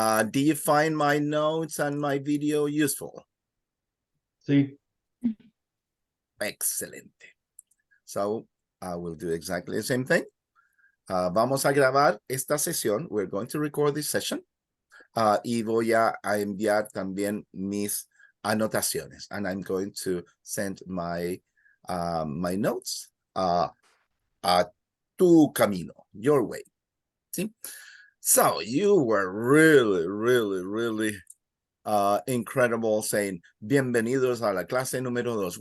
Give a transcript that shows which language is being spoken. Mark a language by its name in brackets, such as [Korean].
[English] Do you find my notes and my video useful? [Spanish] Sí. Excelente. [English] So I will do exactly the same thing. [Spanish] Vamos a grabar esta sesión. [English] We're going to record this session. [Spanish] Y voy a enviar también mis anotaciones. [English] And I'm going to send my my notes [Spanish] a tu camino, [English] your way. See? So you were really incredible saying [Spanish] bienvenidos a la clase número 2.